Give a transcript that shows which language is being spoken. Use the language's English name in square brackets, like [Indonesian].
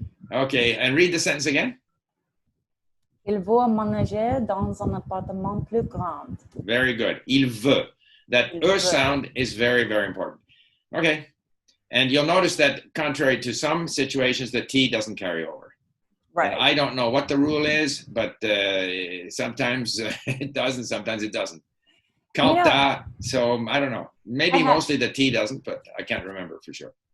[English] Okay, and read the sentence again. [French] Il veut emménager dans un appartement plus grand. [English] Very good. [French] Il veut. [English] That sound is very important. Okay. And you'll notice that contrary to some situations, the T doesn't carry over. Right. And I don't know what the rule is, but sometimes it does and sometimes it doesn't. Kalta, so I don't know. Maybe mostly the T doesn't, but I can't remember for sure.